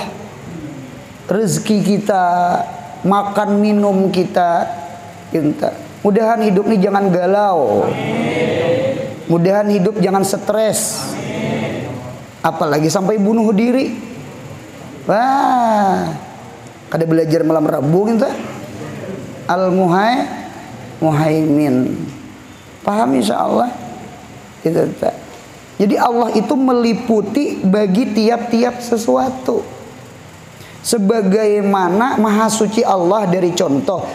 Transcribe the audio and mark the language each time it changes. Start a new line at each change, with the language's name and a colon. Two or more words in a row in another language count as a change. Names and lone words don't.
Indonesian: Rezeki kita, makan minum kita. Mudahan hidup ini jangan galau. Mudahan hidup jangan stres. Apalagi sampai bunuh diri.
Banjar: Wah, kada belajar malam Rabu gitu.
Indonesian: Al-Muhaimin. Paham insyaallah? Itu. Jadi Allah itu meliputi bagi tiap-tiap sesuatu. Sebagaimana maha suci Allah dari contoh.